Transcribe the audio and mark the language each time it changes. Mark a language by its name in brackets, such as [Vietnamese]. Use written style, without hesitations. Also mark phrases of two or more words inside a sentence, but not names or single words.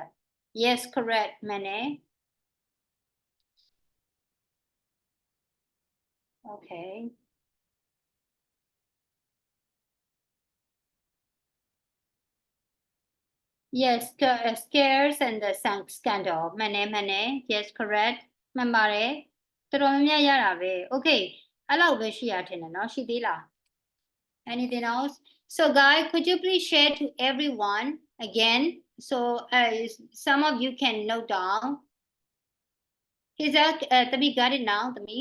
[English] Yes, correct, Mane. Okay. Yes, scares and the scandal. Mane. Yes, correct. [Burmese] မှန်ပါတယ်တော်တော်များများရတာပဲ Okay အဲ့လောက်ပဲရှိရထင်တယ်နော်ရှိသေးလား [English] Anything else? So guys, could you please share to everyone again? So some of you can note down. Is that Tami got it now, Tami?